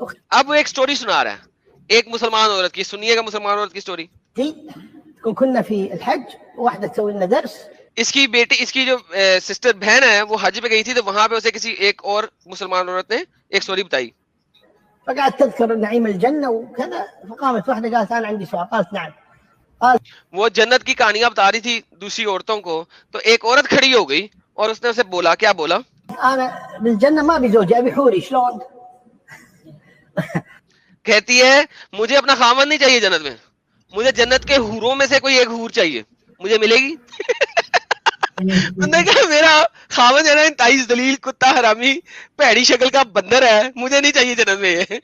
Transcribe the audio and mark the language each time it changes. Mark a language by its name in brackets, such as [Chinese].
[Urdu] اب وہ ایک سٹوری سنا رہا ہے ایک مسلمان عورت کی، سنیے گا مسلمان عورت کی سٹوری. [Arabic] كنا في الحج واحدة تسوي لنا درس. [Urdu] اس کی بیٹی، اس کی جو سسٹر بہن ہے وہ حج پہ گئی تھی، تو وہاں پہ اسے کسی ایک اور مسلمان عورت نے ایک سٹوری بتائی. [Arabic] فقعدت تذكر نعيم الجنة وكذا، فقامت واحدة قالت أنا عندي سؤال. قالت نعم. [Urdu] وہ جنت کی کہانیاں بتا رہی تھی دوسری عورتوں کو، تو ایک عورت کھڑی ہو گئی اور اس نے اسے بولا، کیا بولا؟ [Arabic] أنا بالجنة ما أبي زوجي، أبي حوري. شلون؟ [Urdu] کہتی ہے مجھے اپنا خامن نہیں چاہیے جنت میں، مجھے جنت کے حوروں میں سے کوئی ایک حور چاہیے، مجھے ملے گی؟ نے کہا میرا خامن ہے نا انتہائی ذلیل کتا حرامی پیڑی شکل کا بندر ہے، مجھے نہیں چاہیے جنت میں.